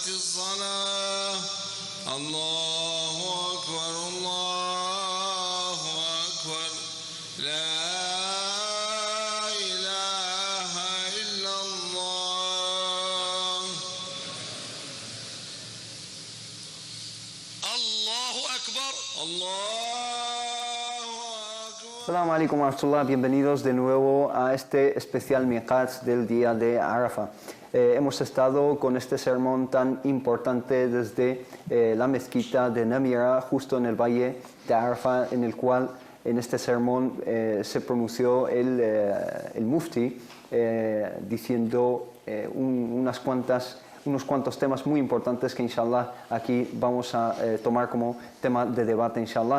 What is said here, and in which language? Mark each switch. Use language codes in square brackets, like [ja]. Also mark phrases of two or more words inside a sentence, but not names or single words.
[ar] الصلاة الله أكبر الله أكبر لا إله إلا الله الله أكبر الله السلام عليكم ورحمة الله, [es] bienvenidos de nuevo a este especial Miqat del día de Arafah. Hemos estado con este sermón tan importante desde la mezquita de Namira, justo en el valle de Arafah, en el cual en este sermón se pronunció el mufti diciendo unos cuantos temas muy importantes que inshallah aquí vamos a tomar como tema de debate inshallah.